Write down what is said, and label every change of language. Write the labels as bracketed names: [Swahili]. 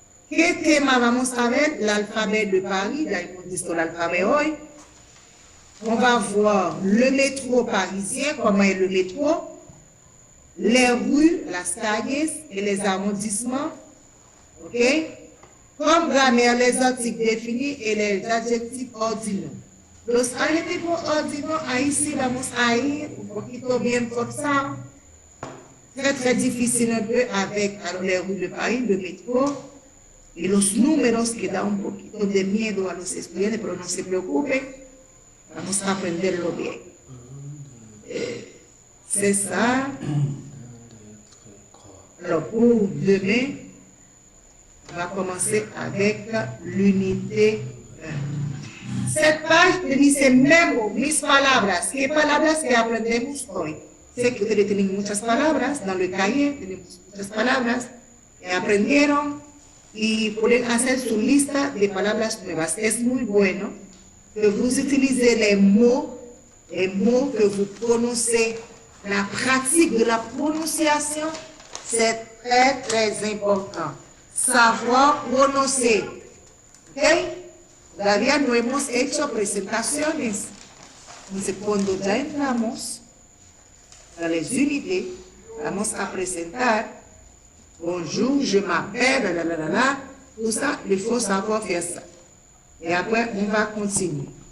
[Spanish] ¿Qué tema vamos a ver? [French] L'alphabet de Paris, [Spanish] ya hemos visto l'alphabet hoy. [French] On va voir le métro parisien, comment est le métro, les rues, [Spanish] las calles [French] et les arrondissements. Ok? Comme grammaire, les articles définis et les adjectifs ordinaux. [Spanish] Los adjetivos ordinaux, ahí sí vamos a ir un poquito bien forzado. [French] Très [Spanish] difícil [French] un peu avec alors, les rues de Paris, le métro. [Spanish] Y los números que da un poquito de miedo a los estudiantes, pero no se preocupen, vamos a aprenderlo bien. [French] C'est ça. Alors, pour demain, on va commencer avec l'unité 1. Cette page [Spanish] dice memo, mis palabras. ¿Qué palabras que aprendemos hoy? Sé que ustedes tienen muchas palabras, [French] dans le cahier [Spanish] tenemos muchas palabras que aprendieron y pueden hacer su lista de palabras nuevas. Es muy bueno que [French] vous utilisez les mots que vous prononcez. La pratique de la prononciation, c'est très, très important. Savoir prononcer. ¿Ok? [Spanish] Todavía no hemos hecho presentaciones. Entonces, cuando ya entramos a las unités, vamos a presentar. [French] Bonjour, je m'appelle, tout ça, il faut savoir faire ça. Et après, on va continuer.